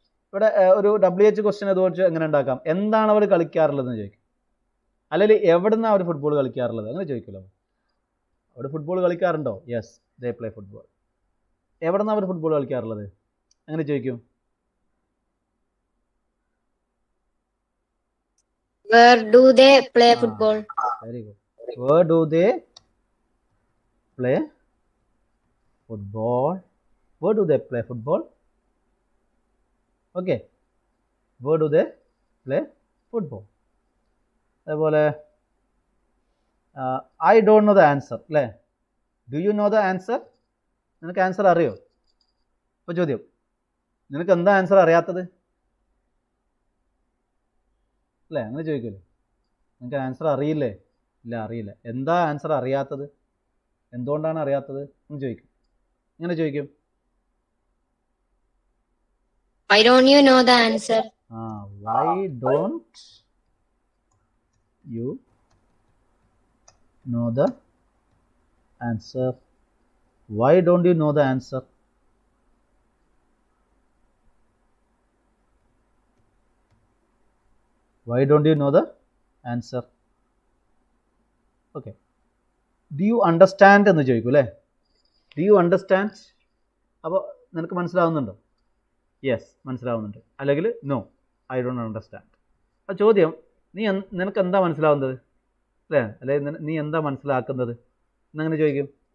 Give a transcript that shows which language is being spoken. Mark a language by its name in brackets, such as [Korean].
[Malayalam] ഇവിടെ ഒരു WH question അതുപോലെ എങ്ങനെ ഉണ്ടാക്കാം? എന്താണ് അവർ കളിക്കാറുള്ളതെന്ന് ചോദിക്കും. അല്ലെങ്കിൽ എവിടെ നിന്നാണ് അവർ ഫുട്ബോൾ കളിക്കാറുള്ളത് അങ്ങനെ ചോദിക്കുമല്ലോ. അവിടെ football കളിക്കാറുണ്ടോ? [English] Yes they play football. [Malayalam] എവിടെ നിന്നാണ് അവർ ഫുട്ബോൾ കളിക്കാറുള്ളത് അങ്ങനെ ചോദിക്കും. [English] Where do they play football? Very good. Where do they play football? Where do they play football? Okay. Where do they play football? [Malayalam] അതുപോലെ [English] I don't know the answer [Malayalam] അല്ലേ? [English] Do you know the answer? [Malayalam] നിനക്ക് answer അറിയോ? ഇപ്പോൾ ചോദ്യം, നിനക്ക് എന്താ answer അറിയാത്തത്? അല്ലേ? അങ്ങനെ ചോദിക്കുമല്ലോ. നിങ്ങൾക്ക് ആൻസർ അറിയില്ലേ? ഇല്ല, അറിയില്ല. എന്താ ആൻസർ അറിയാത്തത്? എന്തുകൊണ്ടാണ് അറിയാത്തത് എന്ന് ചോദിക്കും. ഇങ്ങനെ ചോദിക്കും. [English] Why don't you know the answer? Why don't you know the answer? Why don't you know the answer? Why don't you know the answer? Okay. Do you understand [Malayalam] എന്ന് ചോദിക്കും അല്ലേ? [English] Do you understand? [Malayalam] അപ്പോൾ നിനക്ക് മനസ്സിലാവുന്നുണ്ടോ? Yes, മനസ്സിലാവുന്നുണ്ട്. അല്ലെങ്കിൽ [English] No, I don't understand. [Malayalam] ആ ചോദ്യം നിനക്ക് എന്താ മനസ്സിലാവുന്നത് അല്ലേ? അല്ലെങ്കിൽ നീ എന്താ മനസ്സിലാക്കുന്നത് എന്നങ്ങനെ ചോദിക്കും.